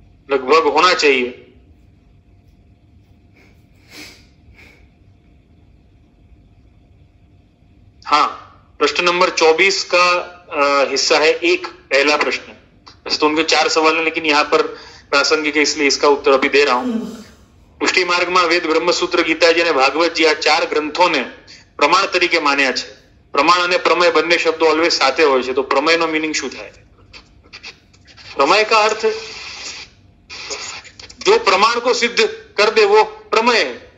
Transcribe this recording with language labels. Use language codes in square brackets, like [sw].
[hi] लगभग होना चाहिए हाँ, प्रश्न नंबर 24 का हिस्सा है एक, पहला प्रश्न। वैसे तो उनके 4 सवाल हैं, लेकिन यहां पर प्रासंगिक है इसलिए इसका उत्तर अभी दे रहा हूं। पुष्टि मार्ग में वेद, ब्रह्मसूत्र, गीताजी [gu] અને ભાગવતજી આ 4 ગ્રંથોને પ્રમાણ તરીકે માન્યા છે। પ્રમાણ અને પ્રમેય બંને શબ્દો ઓલવેઝ સાથે હોય છે, તો પ્રમેયનો મીનિંગ શું થાય? [hi] प्रमेय का अर्थ जो प्रमाण को सिद्ध कर दे वो प्रमेय है।